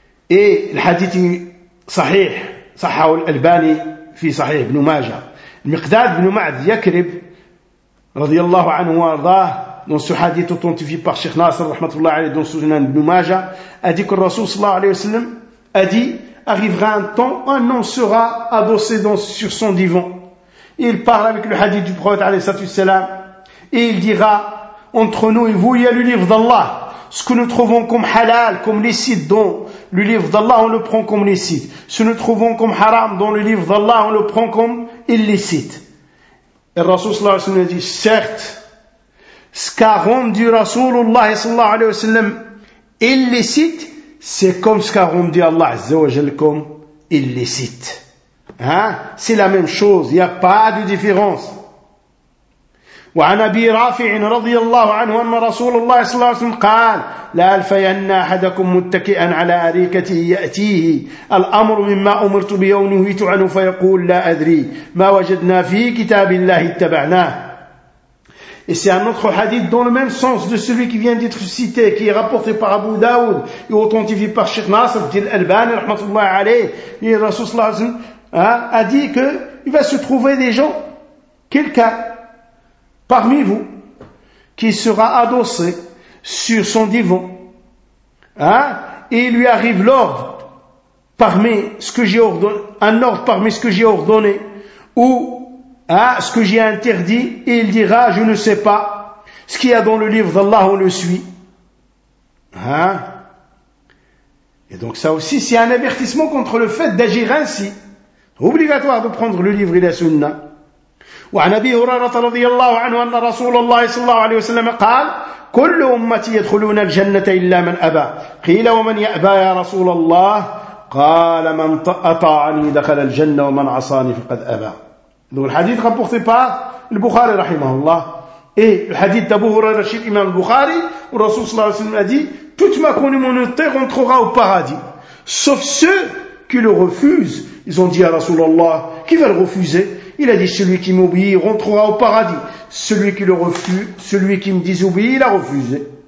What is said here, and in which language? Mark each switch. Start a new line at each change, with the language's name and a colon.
Arabic: Al-hadithi sahih صححه الألباني في صحيح ابن ماجه.
French: المقداد بن معد يكرب
Arabic: رضي الله عنه وارضاه
French: dans ce hadith authentifié par Cheikh Nasr
Arabic: رحمة الله عليه
French: dans Sunan ibn Majah a dit que le Rasoul
Arabic: صلى الله عليه وسلم
French: a dit: arrivera un temps, un homme sera adossé sur son divan, il parle avec le hadith du prophète
Arabic: عليه الصلاة والسلام
French: et il dira: entre nous et vous il y a le livre d'Allah, ce que nous trouvons comme halal, comme licite dans le livre d'Allah, on le prend comme licite. Ce que nous trouvons comme haram dans le livre d'Allah, on le prend comme illicite. Et le Rasoul sallallahu alayhi wa sallam a dit: certes, ce qu'a rendu Rasulullah sallallahu alayhi wa sallam illicite, c'est comme ce qu'a rendu Allah azza wa jal comme illicite. C'est la même chose, il n'y a pas de différence.
Arabic: وعن أبي رافع رضي الله عنه أن رسول الله صلى الله عليه وسلم قال لا ألفين أحدكم متكئا على أريكته يأتيه الأمر مما أمرت به ونهيت عنه فيقول لا أدري ما وجدنا في كتاب الله اتبعناه.
French: Et c'est un autre hadith dans le même sens de celui qui vient d'être cité, qui est rapporté par Abu Daoud et authentifié par Cheikh Nasr Din Albani, rahmatullah alayhi, le Rasoul sallallahu alayhi wa sallam, a dit que il va se trouver des gens, quelqu'un parmi vous, qui sera adossé sur son divan, et il lui arrive l'ordre parmi ce que j'ai ordonné, un ordre parmi ce que j'ai ordonné, ou ce que j'ai interdit, et il dira, je ne sais pas, ce qu'il y a dans le livre d'Allah, on le suit. Hein? Et donc ça aussi, c'est un avertissement contre le fait d'agir ainsi. Obligatoire de prendre le livre et la sunna.
Arabic: وعن أبي هريرة رضي الله عنه أن رسول الله صلى الله عليه وسلم قال كل أمتي يدخلون الجنة إلا من أبى قيل ومن يأبى يا رسول الله قال من أطاعني دخل الجنة ومن عصاني فقد أبى. هذا الحديث
French: rapporté par
Arabic: البخاري رحمه الله.
French: Et le hadith d'Abu Huraira chez l'imam Bukhari, où Rasoul
Arabic: صلى الله عليه وسلم
French: a dit toute ma communauté rentrera au paradis sauf ceux qui le refusent. Ils ont dit à رسول الله qui va le refuser. Il a dit, celui qui m'obéit rentrera au paradis. Celui qui le refuse, celui qui me désobéit, il a refusé.